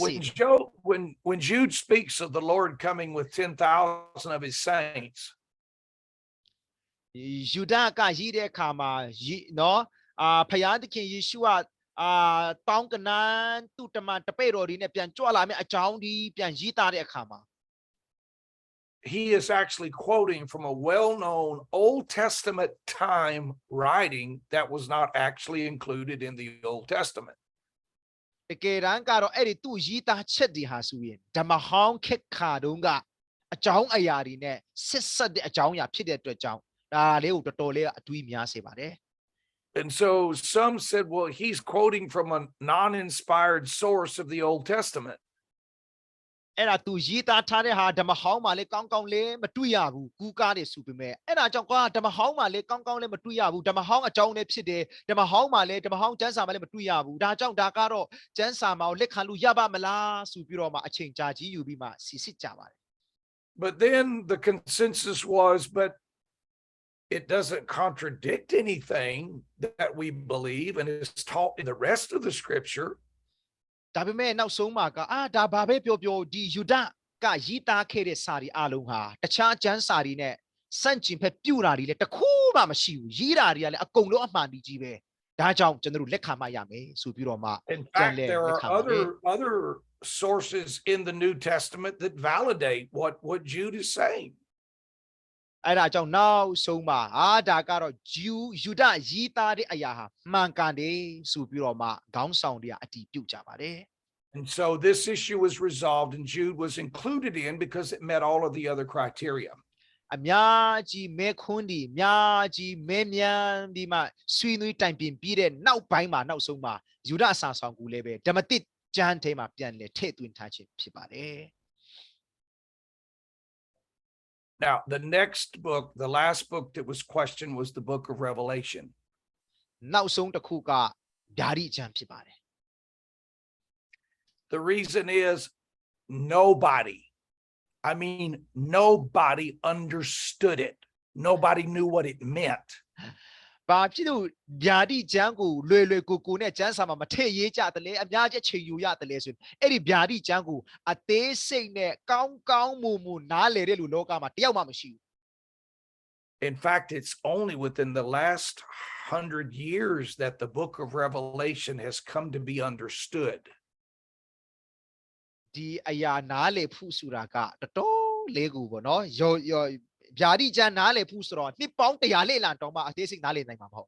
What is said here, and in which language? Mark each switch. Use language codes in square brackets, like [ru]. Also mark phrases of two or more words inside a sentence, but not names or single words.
[en] When Jude speaks of the Lord coming with 10,000 of his saints, [my] ယူဒကရေးတဲ့အခါမှာနော်ဖယားသခင်ယေရှုကတောင်းကနန်းသူ့တမန်တပည့်တော်တွေနဲ့ပြန်ကြွလာမယ့်အကြောင်းဒီပြန်ရေးသားတဲ့အခါမှာ [en] he is actually quoting from a well-known Old Testament time writing that was not actually included in the Old Testament. [my] တကယ်တမ်းကတော့အဲ့ဒီသူ့ရေးသားချက်တွေဟာဆိုရင်ဓမ္မဟောင်းခေတ်ခါတုန်းကအကြောင်းအရာတွေနဲ့ဆက်ဆက်တဲ့အကြောင်းအရာဖြစ်တဲ့အတွက်ကြောင့်ဒါလေးကိုတော်တော်လေးအတွေးများစေပါတယ် [en] And so some said, well, he's quoting from a non-inspired source of the Old Testament. [my] အဲ့ဒါသူရေးသားထားတဲ့ဟာဓမ္မဟောင်းမှာလည်းကောင်းကောင်းလေးမတွေ့ရဘူးကူးကားတယ်ဆိုပေမဲ့အဲ့ဒါကြောင့်ကွာဓမ္မဟောင်းမှာလည်းကောင်းကောင်းလေးမတွေ့ရဘူးဓမ္မဟောင်းအကြောင်းလည်းဖြစ်တယ်ဓမ္မဟောင်းမှာလည်းဓမ္မဟောင်းကျမ်းစာမှာလည်းမတွေ့ရဘူးဒါကြောင့်ဒါကတော့ကျမ်းစာမှာလက်ခံလို့ရပါမလားဆိုပြီးတော့မှအချိန်ကြာကြီးယူပြီးမှစီစစ်ကြပါတယ် [en] But then the consensus was, but it doesn't contradict anything that we believe and is taught in the rest of the scripture. [my] ဒါပေမဲ့နောက်ဆုံးမှာကဒါဘာပဲပြောပြောဒီယူဒကရေးသားခဲ့တဲ့စာရီအလုံးဟာတခြားကျမ်းစာတွေနဲ့စန့်ကျင်ဖက်ပြူတာတွေလည်းတခုမှမရှိဘူးရေးတာတွေကလည်းအကုန်လုံးအမှန်တည်းကြီးပဲဒါကြောင့်ကျွန်တော်တို့လက်ခံမှရမယ်ဆိုပြီးတော့မှ [en] In fact, there are other sources in the New Testament that validate what Jude is saying. [my] အဲ့ဒါကြောင့်နောက်ဆုံးမှာဒါကတော့ယူဒရေးသားတဲ့အရာဟာမှန်ကန်တယ်ဆိုပြီးတော့မှခေါင်းဆောင်တွေကအတည်ပြုကြပါတယ် [en] And so this issue was resolved and Jude was included in because it met all of the other criteria. [my] အများကြီးမဲခွန်းဒီအများကြီးမဲမြန်ပြီးမှဆွေးနွေးတိုင်ပင်ပြီးတဲ့နောက်ပိုင်းမှာနောက်ဆုံးမှာယူဒအစာဆောင်ကူလည်းပဲဓမ္မတစ်ကျမ်းထဲမှာပြန်လဲထည့်သွင်းထားခြင်းဖြစ်ပါတယ် [en] Now, the next book, the last book that was questioned was the book of Revelation. [my] နောက်ဆုံးတစ်ခုကဓာရီကျမ်းဖြစ်ပါတယ် [en] The reason is nobody understood it. Nobody knew what it meant. [my] ဘာဖြစ်လို့ဓာရီကျမ်းကိုလွယ်လွယ်ကူကူနဲ့ကျမ်းစာမှာမထည့်ရေးကြတယ်လေအများကြီးချိန်ယူရတယ်လေဆိုရင်အဲ့ဒီဓာရီကျမ်းကိုအသေးစိတ်နဲ့ကောင်းကောင်းမွန်မွန်နားလည်တဲ့လူလောကမှာတယောက်မှမရှိဘူး [en] In fact, it's only within the last 100 years that the book of Revelation has come to be understood. [my] ဒီအရာနားလည်ဖို့ဆိုတာကတော်တော်လေးကူပေါ့နော်ရောဗျာတိကျမ်းနားလည်ဖို့ဆိုတော့နှစ်ပေါင်း100လေးလတောင်မှအသေးစိတ်နားလည်နိုင်မှာမဟုတ်